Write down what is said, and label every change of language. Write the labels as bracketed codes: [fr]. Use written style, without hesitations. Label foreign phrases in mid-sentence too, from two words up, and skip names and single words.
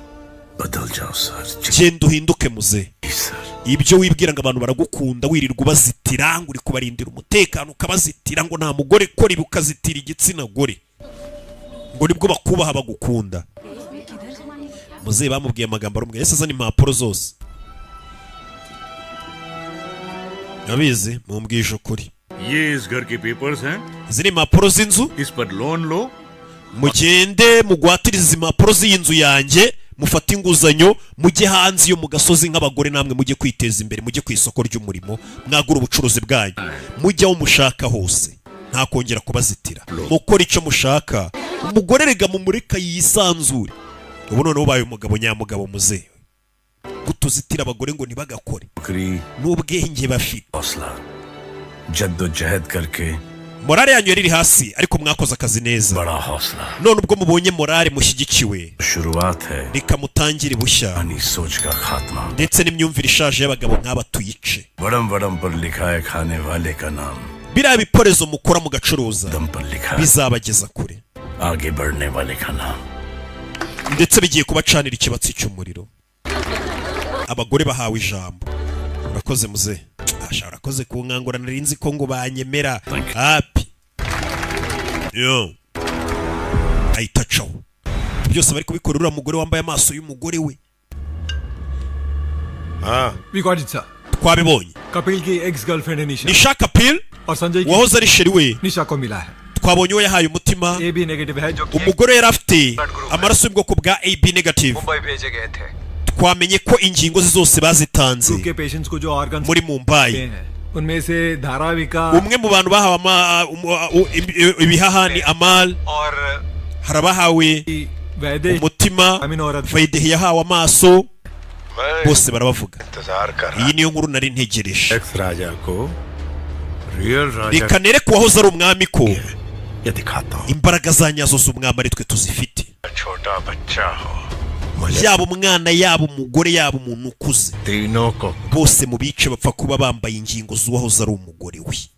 [rw] genda uhinduke muze ibyo wibwira ngo abantu baragukunda wirirwa ubazitira ngo uri kubarindira umutekano ukabazitira ngo nta mugore kora ibi ukazitira igitsina gore ngo nibwo bakubaha bagukunda muze bamubwiye amagambo arumwe yese azana impapuro zose yabizi mumbwije ukuri [hi] ये इस घर के पेपर्स हैं [rw] izi ni impapuro z'inzu [hi] इस पर लोन लो [rw] mugende mugwatiriza impapuro z'inzu yanjye mufate inguzanyo mujye hanze yo mu gasozi nk'abagore namwe mujye kwiteza imbere mujye ku isoko ry'umurimo mwagura ubucuruzi bwanyu mujye aho mushaka hose nta kongera kubazitira mukora icyo mushaka umugore rega mumureka yisanzure ubu noneho ubaye umugabo nyamugabo muzehe gutuzitira abagore ngo ntibagakore n'ubwenge bafite [hi] जद्दोजहद करके [rw] morale yanyu yari hasi ariko mwakoze akazi neza none ubwo mubonye morale mushyigikiwe reka mutangire bushya ndetse n'imyumvire ishaje y'abagabo nk'aba tuyice biriya biporezo mukora mugacuruza bizabageza kure ndetse bigiye kubacanira ikibatsi cy'umuriro abagore bahawe ijambo urakoze muze urakoze ku nkangura narinzi ko ngo banyemera happy yo ahita caho byose bari kubikora uriya mugore wambaye amaso y'umugore we [en] we got it sir [rw] twabibonye [hi] कपिल की [en] ex girlfriend [hi] है निशा निशा कपिल और संजय [rw] wahoze ari sheri we [hi] निशा को मिला है [rw] twabonye we yahaye umutima [en] AB negative [hi] है जो [rw] umugore yari afite amaraso y'ubwoko bwa [en] AB negative [hi] मुंबई भेजे गए थे [rw] twamenye ko ingingo zose bazitanze [hi] के पेशेंट्स को जो organs [rw] muri Mumbai [hi] उनमें से धाराविका [rw] umwe mu bantu bahawe ibihaha ni Amal harabahawe umutima Vaidehi yahawe amaso bose barabavuga iyi niyo nkuru nari ntegereje reka nereke uwahoze ari umwami ko imbaraga za nyazo z'umwami ari twe tuzifite yaba umwana yaba umugore yaba umuntu ukuze bose mu bice bapfa kuba bambaye ingingo z'uwahoze ari umugore we